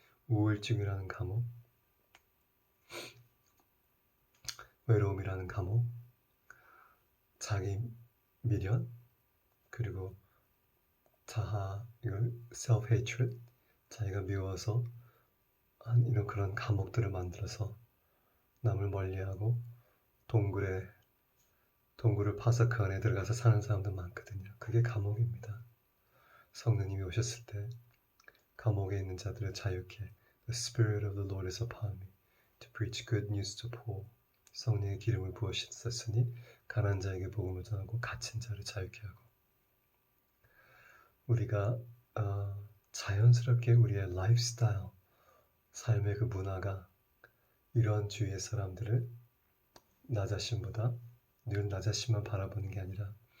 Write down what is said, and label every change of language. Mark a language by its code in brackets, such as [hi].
[ko] 우울증이라는 감옥, 외로움이라는 감옥, 자기 미련, 그리고 이걸 self-hatred, 자기가 미워서 이런 그런 감옥들을 만들어서 남을 멀리하고 동굴을 파서 그 안에 들어가서 사는 사람도 많거든요. 그게 감옥입니다. 성령님이 오셨을 때 감옥에 있는 자들을 자유케, [en] The Spirit of the Lord is upon me to preach good news to poor. [ko] 성령의 기름을 부으셨으니 가난한 자에게 복음을 전하고 갇힌 자를 자유케 하고. 우리가 자연스럽게 우리의 라이프스타일, 삶의 그 문화가 이런 주위의 사람들을 나 자신보다 늘 나 자신만 바라보는 게 아니라